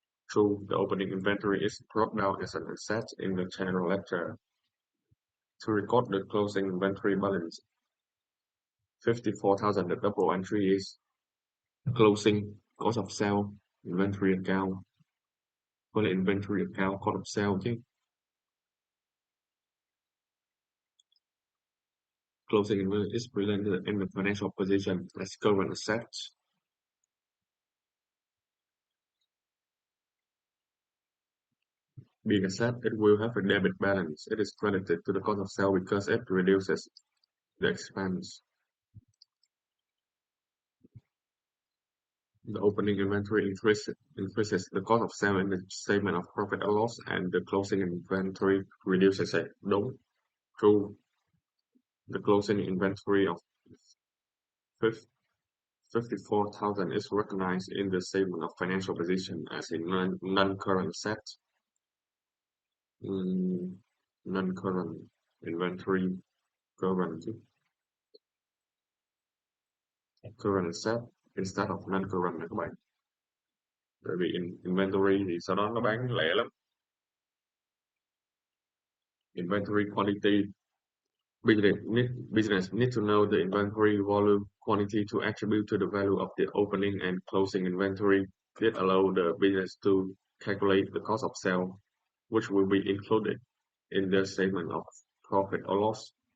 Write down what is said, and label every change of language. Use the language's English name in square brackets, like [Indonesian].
[English] True, the opening inventory is brought down as an asset in the general ledger. To record the closing inventory balance, 54,000, the double entry is closing cost of sale inventory account. [Vietnamese] Với lại inventory account cost of sale chứ. [English] Closing inventory is presented in the financial position as current assets. Being a asset, it will have a debit balance. It is credited to the cost of sale because it reduces the expense. The opening inventory increases the cost of sale in the statement of profit or loss, and the closing inventory reduces it. [Vietnamese] Đúng. [English] True. The closing inventory of 54,000 is recognized in the statement of financial position as a non-current asset. Non-current inventory current asset instead of non-current [Vietnamese] này các bạn. Bởi vì inventory thì sau đó nó bán lẻ lắm. [English] Inventory quantity. Business need to know the inventory volume quantity to attribute to the value of the opening and closing inventory. This allow the business to calculate the cost of sale, which will be included in the statement of profit or loss.